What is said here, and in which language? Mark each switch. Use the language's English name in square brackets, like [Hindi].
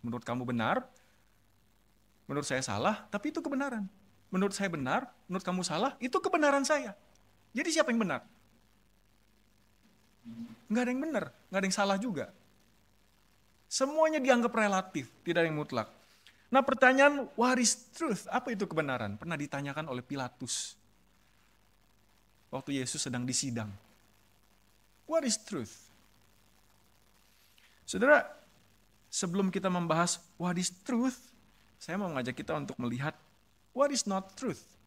[Indonesian] Menurut kamu benar, menurut saya salah, tapi itu kebenaran. Menurut saya benar, menurut kamu salah, itu kebenaran saya. Jadi siapa yang benar? Nggak ada yang benar, nggak ada yang salah juga. Semuanya dianggap relatif, tidak ada yang mutlak. Nah, pertanyaan, [English] what is truth? [Indonesian] Apa itu kebenaran? Pernah ditanyakan oleh Pilatus waktu Yesus sedang disidang. [English] What is truth? [Indonesian] Saudara, sebelum kita membahas [English] what is truth, [Indonesian] saya mau mengajak kita untuk melihat [English] what is not truth.